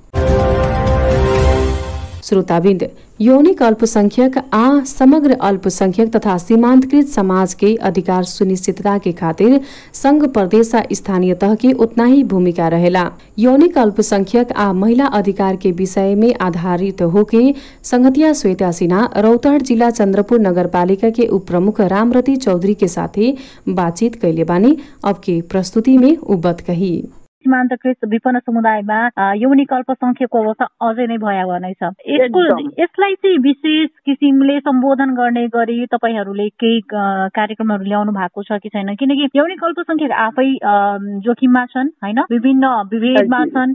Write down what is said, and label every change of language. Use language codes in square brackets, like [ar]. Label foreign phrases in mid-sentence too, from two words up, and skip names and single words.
[bho] श्रोताबिंद यौनिक अल्पसंख्यक आ समग्र अल्पसंख्यक तथा सीमांतकृत समाज के अधिकार सुनिश्चितता के खातिर संघ प्रदेश स्थानीय तह के उतना ही भूमिका रहेला। यौनिक अल्पसंख्यक आ महिला अधिकार के विषय में आधारित होके संगतिया श्वेता सिन्हा रौतहट जिला चंद्रपुर नगरपालिका के उप प्रमुख रामरती चौधरी के साथे बातचीत कैले बानी। अब के प्रस्तुति में उबत कही [ne] सीमान्तकृत विपन्न समुदायमा यौनिक अल्पसंख्यकको अवस्था अझै नै भयावह नै छ। यसलाई चाहिँ विशेष किसिमले सम्बोधन गर्ने गरी तपाईहरूले केही कार्यक्रमहरू ल्याउनु भएको छ कि छैन? किनकि यौनिक अल्पसंख्यक आफै जोखिममा छन् हैन, विभिन्न विभेदमा छन्।